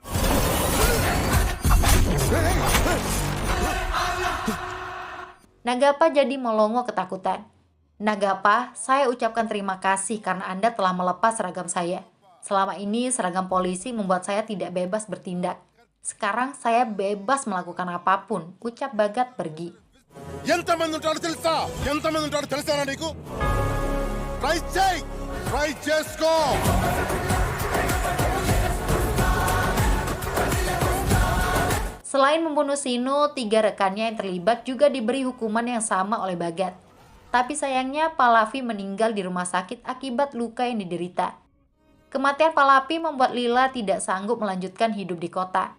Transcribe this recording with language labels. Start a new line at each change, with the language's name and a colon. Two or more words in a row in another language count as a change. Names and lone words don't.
Indonesian: Nagapa jadi melongo ketakutan. Nagapa, saya ucapkan terima kasih karena Anda telah melepas seragam saya. Selama ini seragam polisi membuat saya tidak bebas bertindak. Sekarang saya bebas melakukan apapun, ucap Bagat pergi.
Telugu: ఎంతమంది ఉంటారో తెలుసా? ఎంతమంది ఉంటారో తెలుసారా నీకు? ట్రై చేయి, ట్రై చేసుకో.
Indonesian: Selain membunuh Sinu, 3 rekannya yang terlibat juga diberi hukuman yang sama oleh Bagat. Tapi sayangnya Palavi meninggal di rumah sakit akibat luka yang diderita. Kematian Palavi membuat Lila tidak sanggup melanjutkan hidup di kota.